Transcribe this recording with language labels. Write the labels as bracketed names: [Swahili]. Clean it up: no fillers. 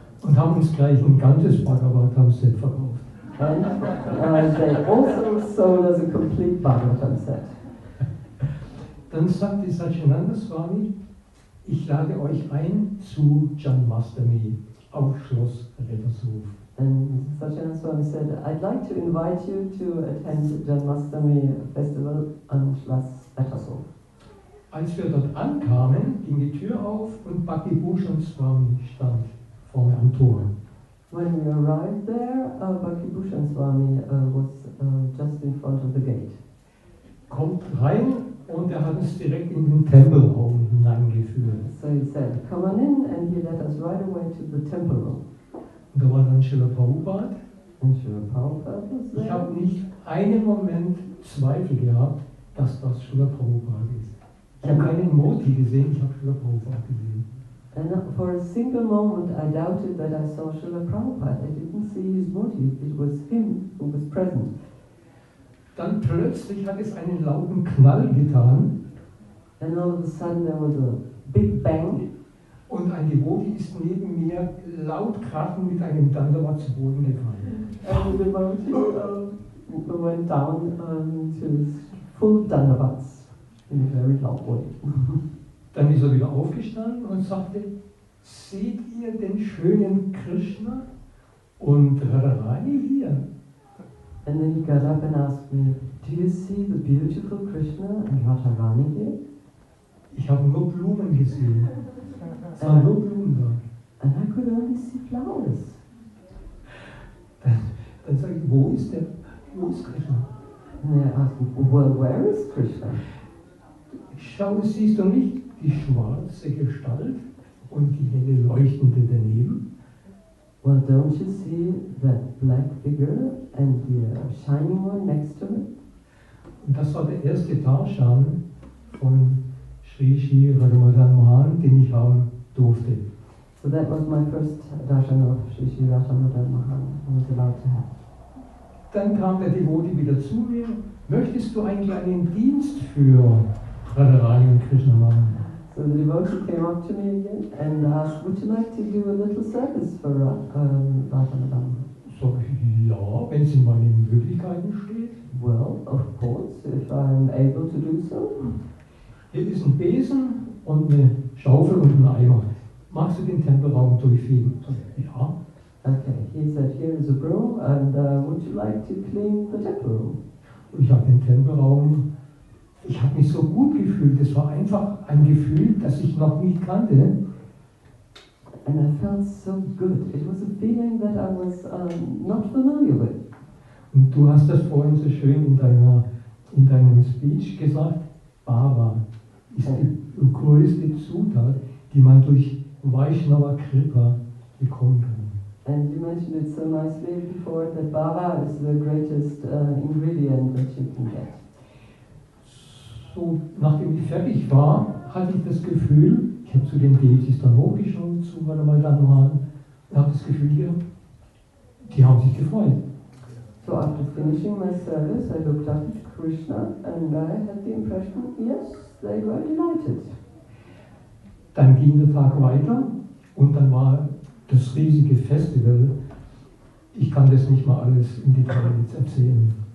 [German] Und haben uns gleich ein ganzes Bhagavatam-Set verkauft. [English] And they also sold us a complete Bhagavatam set. [German] Dann sagte Satchinanda Swami, ich lade euch ein zu Janmashtami auf Schloss Rettershof. [English] And Satchinanda Swami said, I'd like to invite you to attend Janmashtami festival on Schloss Rettershof. [German] Als wir dort ankamen, ging die Tür auf und Bhakti Bhushan Swami stand vorne am Tor. [English] When we arrived there, Bhakti Bhushan Swami was just in front of the gate. [German] Kommt rein und er hat uns direkt in den Tempelraum hineingeführt. [English] So he said, come on in, and he led us right away to the temple room. [German] Und da war dann Srila Prabhupada. [English] And Srila Prabhupada was there. [German] Ich habe nicht einen Moment Zweifel gehabt, dass das Srila Prabhupada ist. Ich habe keinen Moti gesehen, ich habe Srila Prabhupada gesehen. [English] And for a single moment I doubted that I saw Srila Prabhupada. I didn't see his motive, it was him who was present. [German] Dann plötzlich hat es einen lauten Knall getan. [English] And all of a sudden there was a big bang. [German] Und ein Devoti ist neben mir laut krachend mit einem Dandavat zu Boden gefallen. [English] And the devotee went down to his full dandavats in a very loud way. [German] Dann ist er wieder aufgestanden und sagte, seht ihr den schönen Krishna und Radharani hier? [English] And then he got up and asked me, do you see the beautiful Krishna and Radharani here? [German] Ich habe nur Blumen gesehen. Es waren nur Blumen da. [English] And I could only see flowers. [German] Dann sage ich, wo ist Krishna? [English] And I asked him, well, where is Krishna? [German] Schau, siehst du nicht die schwarze Gestalt und die helle leuchtende daneben? [English] Well, don't you see that black figure and the shining one next to it? [German] Und das war der erste Darshan von Sri Radha Mohan, den ich haben durfte. [English] So that was my first darshan of Sri Radha Mohan I was allowed to have. [German] Dann kam der Devoti wieder zu mir. Möchtest du einen kleinen Dienst für Radharani und Krishna machen? [English] So the devotee came up to me again and asked, would you like to do a little service for Radha Madana? [German] So, ja, wenn es in meinen Möglichkeiten steht. [English] Well, of course, if I'm able to do so. [German] Hier ist ein Besen und eine Schaufel und ein Eimer. Magst du den Tempelraum durchfegen? Ja. [English] Okay, he said, here is a broom, and would you like to clean the temple room? [German] Und ich habe den Tempelraum, ich habe mich so gut gefühlt. Es war einfach ein Gefühl, das ich noch nicht kannte. [English] And I felt so good. It was a feeling that I was not familiar with. [German] Und du hast das vorhin so schön in deinem Speech gesagt, Bhava ist die größte Zutat, die man durch Vaishnava Kripa bekommen kann. [English] And you mentioned it so nicely before that Bhava is the greatest ingredient that you can get. [German] So, nachdem ich fertig war, hatte ich das Gefühl, ich habe zu den Deities dann hochgeschaut, zu Madana und habe das Gefühl gehabt, die haben sich gefreut. [English] So after finishing my service, I looked up at Krishna and I had the impression, yes, they were delighted. [German] Dann ging der Tag weiter und dann war das riesige Festival. Ich kann das nicht mal alles im Detail jetzt erzählen.